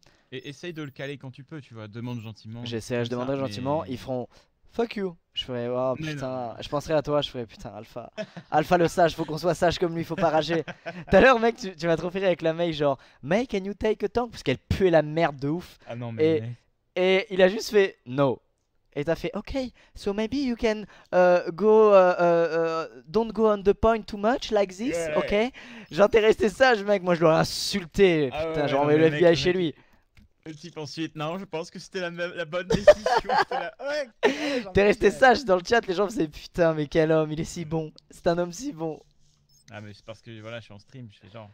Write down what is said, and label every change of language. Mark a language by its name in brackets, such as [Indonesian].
[French] Et essaye de le caler quand tu peux, tu vois, demande gentiment. Je demanderai gentiment, ils feront [English] fuck you. [French] Je ferai oh putain, je penserai à toi, je ferai putain Alpha. Alpha le sage, faut qu'on soit sage comme lui, faut pas rager. Tout à l'heure mec, tu m'as trop fait rire avec la Mei genre [English] Mei can you take a tank [French] parce qu'elle puait la merde de ouf. Ah non mais et il a juste fait no. Et t'as fait [English] ok, so maybe you can don't go on the point too much like this, ok. [French] Genre t'es resté sage mec, moi je dois l'insulter. Putain, j'ai envoyé le FBI chez lui. Le type ensuite, non, je pense que c'était la bonne décision. T'es resté sage dans le chat, les gens faisaient putain, mais quel homme, il est si bon. C'est un homme si bon. Ah, mais c'est parce que voilà, je suis en stream, je fais genre.